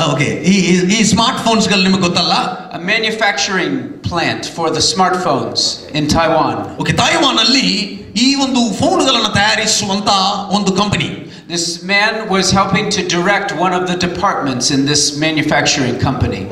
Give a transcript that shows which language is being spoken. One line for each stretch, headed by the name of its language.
Kannada: Okay, ಈ smart phones ಗಳು ನಿಮಗೆ ಗೊತ್ತಲ್ಲ?
English: A manufacturing plant for the smartphones in Taiwan.
Kannada: Okay, Taiwan ಅಲ್ಲಿ ಈ ಒಂದು ಫೋನ್ಗಳನ್ನು ತಯಾರಿಸುವಂತ ಒಂದು company.
English: This man was helping to direct one of the departments in this manufacturing company.